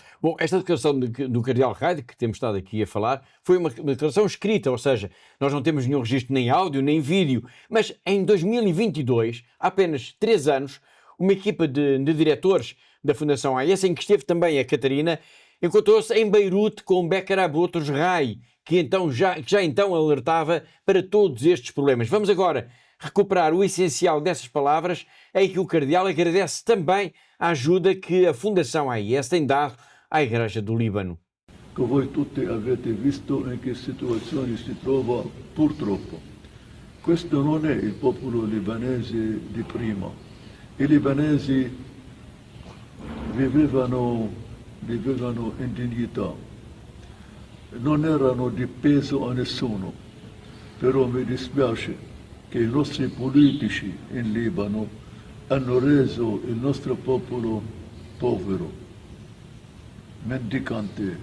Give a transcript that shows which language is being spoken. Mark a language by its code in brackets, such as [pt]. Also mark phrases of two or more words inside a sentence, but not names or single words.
[pt] Bom, esta declaração do Cardeal Raid, que temos estado aqui a falar, foi uma declaração escrita, ou seja, nós não temos nenhum registro nem áudio, nem vídeo, mas em 2022, há apenas 3 anos, uma equipa de diretores da Fundação AIS, em que esteve também a Catarina, encontrou-se em Beirute com Becar Aboutros Rai, que já então alertava para todos estes problemas. Vamos agora recuperar o essencial dessas palavras, em que o Cardeal agradece também a ajuda que a Fundação AIS tem dado à Igreja do Líbano. [it] Che voi tutti avete visto in che situazione si trova purtroppo. Questo non è il popolo libanese di prima. I libanesi vivevano in dignità, non erano di peso a nessuno, però mi dispiace che i nostri politici in Libano hanno reso il nostro popolo povero, mendicante.